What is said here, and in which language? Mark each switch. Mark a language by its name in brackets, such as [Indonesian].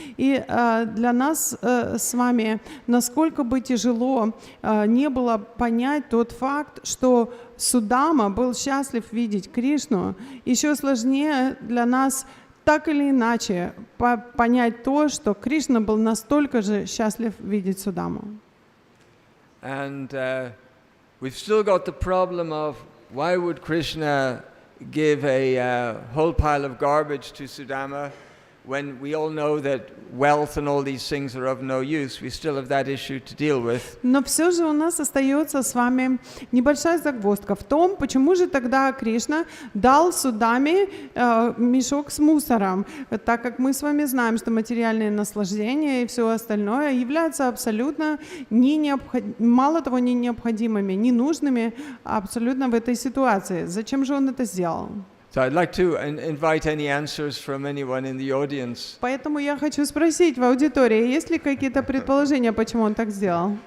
[Russian] И для нас с вами, насколько бы тяжело не было понять тот факт, что Судама был счастлив видеть Кришну, еще сложнее для нас так или иначе понять то, что Кришна был настолько же счастлив видеть Судаму. [English] And we've still got the problem of why would Krishna give a whole pile of garbage to Sudama when we all know that wealth and all these things are of no use. We still have that issue to deal with. [Russian] Но все же у нас остается с вами небольшая загвоздка в том, почему же тогда Кришна дал Судаме мешок с мусором, так как мы с вами знаем, что материальные наслаждения и все остальное являются абсолютно мало того, не необходимыми, не нужными абсолютно в этой ситуации. Зачем же он это сделал? [English] So I'd like to invite any answers from anyone in the audience. [Russian] Поэтому я хочу спросить в аудитории, есть ли какие-то предположения, почему он так сделал?